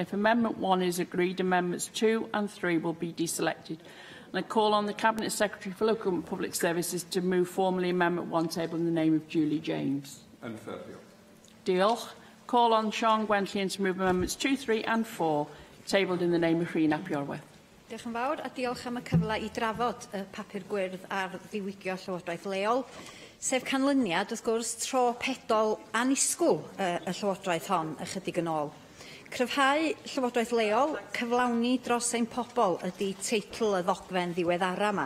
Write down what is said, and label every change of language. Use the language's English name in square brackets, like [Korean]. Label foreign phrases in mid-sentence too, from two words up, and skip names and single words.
[English] If Amendment 1 is agreed, Amendments 2 and 3 will be deselected. And I call on the Cabinet Secretary for Local and Public Services to move formally Amendment 1 tabled in the name of Julie James. Diolch. Call on Sian Gwenllian to move Amendments 2, 3 and 4 tabled in the name of Rhun ap Iorwerth. [Welsh] Diolch yn fawr a diolch am y cyfle i drafod y papur gwyrdd ar ddiwygio Llywodraeth leol, sef canlyniad, wrth gwrs, tro pedol anisgwl y Llywodraeth hon ychydig yn ôl. Cryfhau Llywodraeth leol, cyflawni dros ein pobol ydy teitl y ddogfen ddiweddara yma.